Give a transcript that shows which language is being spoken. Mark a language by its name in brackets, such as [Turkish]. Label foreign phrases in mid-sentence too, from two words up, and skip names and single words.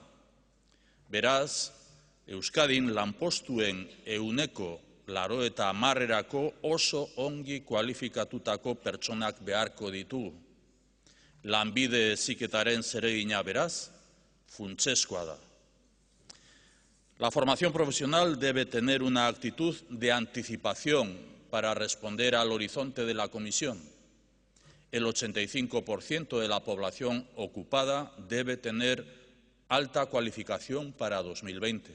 [Basque] Beraz, Euskadin lanpostuen 90%erako oso ongi kualifikatutako pertsonak beharko ditugu. Lanbide heziketaren zeregina beraz, funtsezkoa da. [Spanish] La formación profesional debe tener una actitud de anticipación para responder al horizonte de la Comisión. El 85% de la población ocupada debe tener alta cualificación para 2020.